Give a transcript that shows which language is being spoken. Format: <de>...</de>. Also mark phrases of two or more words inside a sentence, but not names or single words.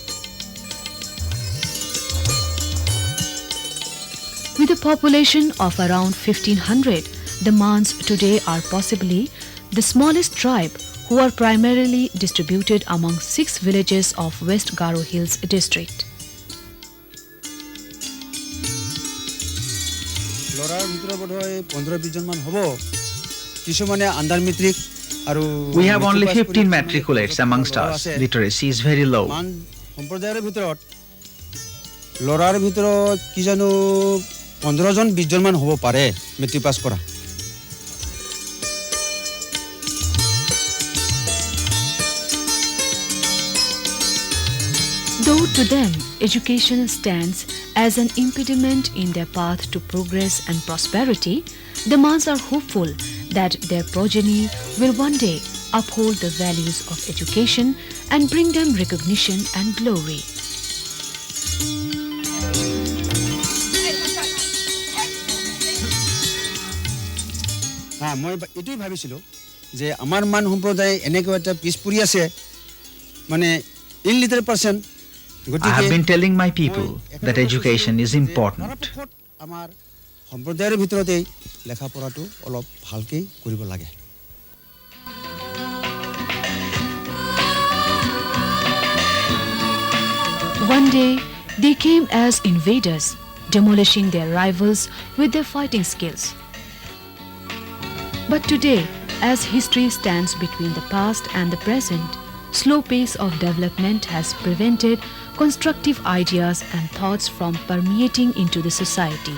<en>With a population of around 1500, the Mans today are possibly the smallest tribe who are primarily distributed among 6 villages of West Garo Hills district. We have only 15 matriculates amongst us. Literacy is very low.</en> <as>লৰাৰ ভিতৰত কি জানো 15 জন 20 জন মান হ'ব পাৰে</as> <en>matric pass</en> <as>কৰা।</as> <en>Though to them, education stands as an impediment in their path to progress and prosperity, the Mans are hopeful that their progeny will one day uphold the values of education and bring them recognition and glory.</en> <as>মই এটাই ভাবিছিলো যে আমাৰ মান সম্প্ৰদায় এনেকৈ এটা পিছপৰি আছে মানে</as> <en>illiterate person. I have been telling my people that education is important.</en> <as>আমাৰ সম্প্ৰদায়ৰ ভিতৰতে লেখা পঢ়াটো অলপ ভালকৈ কৰিব লাগে।</as> <en>One day, they came as invaders, demolishing their rivals with their fighting skills. But today, as history stands between the past and the present, slow pace of development has prevented constructive ideas and thoughts from permeating into the society.</en>